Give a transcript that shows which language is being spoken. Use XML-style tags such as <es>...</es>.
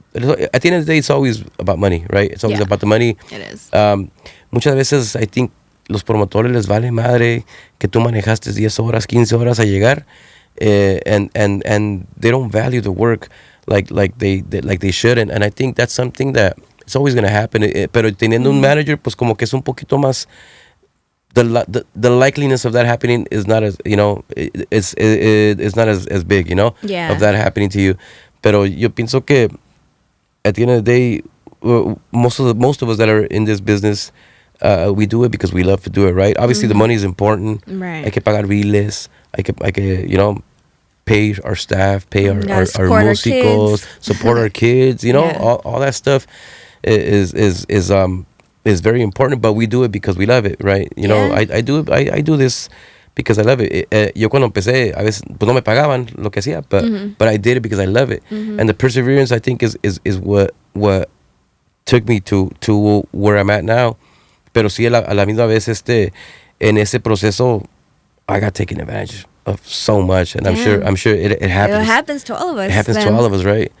<en>At the end of the day, it's always about money, right? It's always about the money. It is.</en> <es>Muchas veces,</es> <en>I think,</en> <es>los promotores les vale madre que tú manejaste 10 horas, 15 horas a llegar,</es> <en>and they don't value the work like they should, and I think that's something that it's always going to happen.</en> <es>Pero teniendo un manager, pues como que es un poquito más.</es> <en>The likeliness of that happening is not as, you know, it's not as big, you know, of that happening to you.</en> <es>Pero yo pienso que</es> <en>at the end of the day, most of us that are in this business, we do it because we love to do it, right? Obviously, the money is important. Right.</en> <es>Hay que pagar biles. Hay que,</es> <en>you know, pay our staff, pay our músicos, support our kids. You know, all that stuff is very important. But we do it because we love it, right? You know, I do this because I love it.</en> <es>Yo cuando empecé, a veces pues no me pagaban lo que hacía,</es> <en>but I did it because I love it. And the perseverance, I think, is what took me to where I'm at now.</en> <es>Pero sí, a la misma vez, en ese proceso,</es> <en>I got taken advantage of so much, and I'm sure it happens. It happens to all of us. It happens to all of us, right?</en>